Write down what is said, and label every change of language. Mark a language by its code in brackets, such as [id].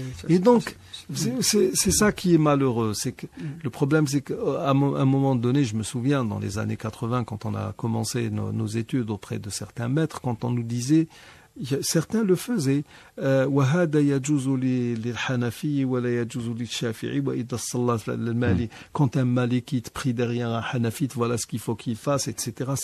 [fr] Et donc, c'est ça qui est malheureux. C'est que le problème, c'est qu'à un moment donné, je me souviens, dans les années 80, quand on a commencé nos études auprès de certains maîtres, quand on nous disait Certains le faisaient. [ar] وهذا يجوز للحنفي ولا يجوز للشافعي وإذا صلى المالي. [fr] Quand un malikite prie derrière un hanafite, voilà ce qu'il faut qu'il fasse, etc.